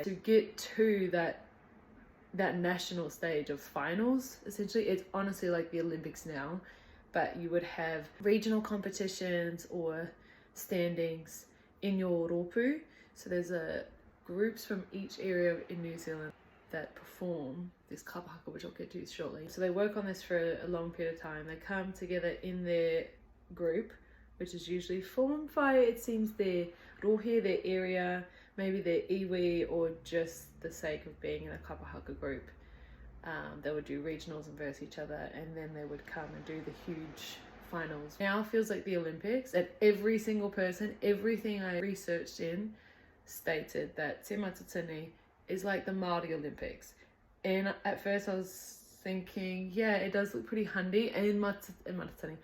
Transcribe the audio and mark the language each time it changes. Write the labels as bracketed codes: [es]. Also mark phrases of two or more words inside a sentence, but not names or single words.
[en] To get to that national stage of finals, essentially, it's honestly like the Olympics now, but you would have regional competitions or standings in your rōpū. So there's groups from each area in New Zealand that perform this [mi] kapa haka, [en] which I'll get to shortly. So they work on this for a long period of time. They come together in their group, which is usually formed by, it seems, their rohe, their area, maybe their iwi, or just the sake of being in a [mi] kapa haka [en] group. They would do regionals and verse each other, and then they would come and do the huge finals. Now feels like the Olympics, and every single person, everything I researched in, stated that Te Matatini is like the Māori Olympics. And at first I was thinking, yeah, it does look pretty handy, and Matatini.